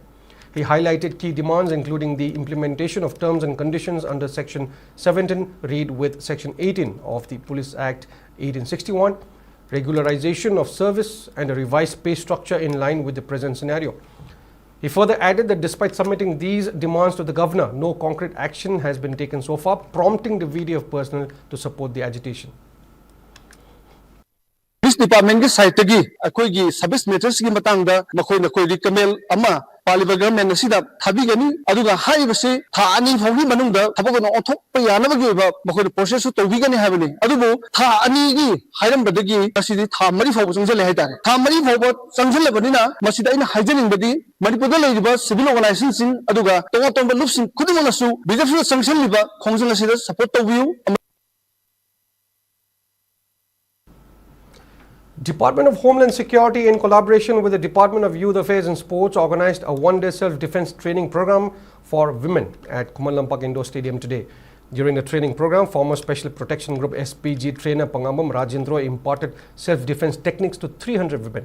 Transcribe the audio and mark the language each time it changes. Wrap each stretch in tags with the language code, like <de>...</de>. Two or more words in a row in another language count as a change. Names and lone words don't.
<en>He highlighted key demands including the implementation of terms and conditions under Section 17 read with Section 18 of the Police Act 1861, regularization of service and a revised pay structure in line with the present scenario. He further added that despite submitting these demands to the governor, no concrete action has been taken so far, prompting the VDF personnel to support the agitation.</en> <mni>Police Department ki side tagi akoi gi service matters ki matang da makoi na koi recommend ama paliba government asida thabigani aduga haibase tha ani phawgi manungda thabagona othokpa yanabagi oiba makoi process su tawbigani habani adubu tha ani gi hairambadagi asidi tha mari phawba chungjale haitare tha mari phawba chungjalabani na masida ina haijaningbadi Manipur da leiba</mni> <en>civil organization</en> <mni>sing aduga tonga tonga lupsing khudumona su BJP sanction liba khongjang asida support tawbiu.</mni> <en>Department of Homeland Security, in collaboration with the Department of Youth Affairs and Sports, organized a one-day self-defense training program for women at Kumalampak Indoor Stadium today. During the training program, former Special Protection Group SPG trainer Pangambam Rajendra imparted self-defense techniques to 300 women.</en>